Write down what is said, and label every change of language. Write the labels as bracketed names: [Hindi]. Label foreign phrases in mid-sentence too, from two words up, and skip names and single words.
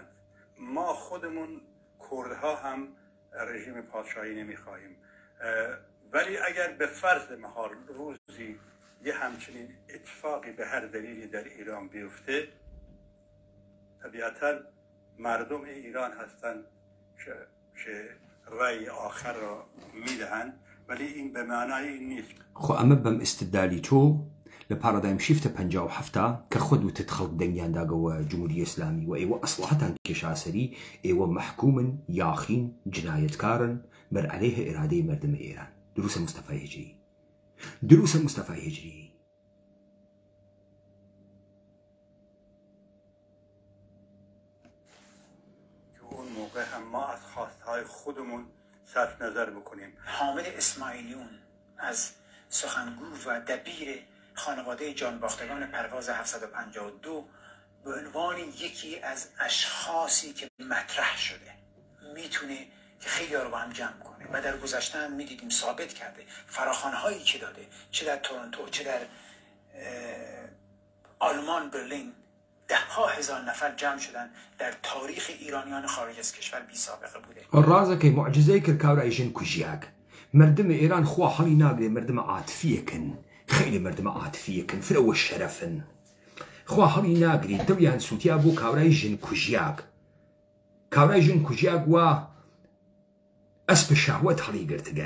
[Persian] ما خودمون کردها هم رژیم پادشاهی نمیخواهیم، ولی اگر به فرض محال روزی یه همچنین اتفاقی به هر دلیلی در ایران بیفته، طبیعتا مردم ایران هستند که رأی آخر را میدهند، ولی این به معنای این نیست. [Central Kurdish] خو ئەمە بەم ئستدلالی تۆ لە پارادایم شیفتە 57 کە خۆت وتت خەڵک دەنگیانداگەوە جمهوری ئیسلامی و ئێوە ئەسڵحەتان کێشاسەری ئێوە محکومن یاخین جنایەتکارن بەر عەلەیه ئێرادەی مردمە ئێران. دروسە مستەفای هجری، دروسە مستەفای هجری. [Persian] اون موقع هم ما از خواستهای خودمون صرف نظر بکنیم. حامد اسماعیلیون از سخنگو و دبیر خانواده جانباختگان پرواز 752 به عنوان یکی از اشخاصی که مطرح شده میتونه که خیلی ها رو با هم جمع کنه و در گذشته هم میدیدیم ثابت کرده فراخوان‌هایی که داده، چه در تورنتو چه در آلمان برلین 10,000 نفر جمع شدن. در تاریخ ایرانیان خارج از کشور بی سابقه بوده. [Central Kurdish] ڕازەکەی معجزەی کرد کاورای ژن کوژیاک مردم ئێران خوا هەڵی ناگرێ مردمە عاتفیەکن، خیلی مردمە عاتفیەکن، فرەوە شەرەفن، خوا هەڵی ناگری دڵیان سووتیا بۆ کاورای ژن کوژیاک. کاورای ژن کوژیاک وە ئەسپە شاوەت هەڵی گرتگە.